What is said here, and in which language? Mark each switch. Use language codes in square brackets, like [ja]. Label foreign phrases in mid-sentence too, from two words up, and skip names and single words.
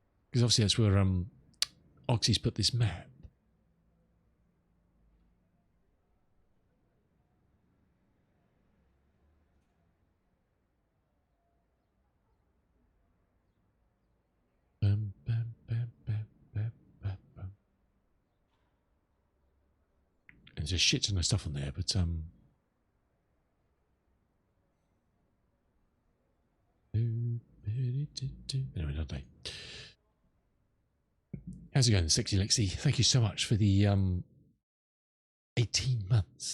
[en] Because obviously that's where Oxy's put this map. Bam, bam, bam, bam, bam, bam, bam. And there's a shit ton of stuff on there, but anyway, not day. How's it going, Sexy Lexi? Thank you so much for the 18 months.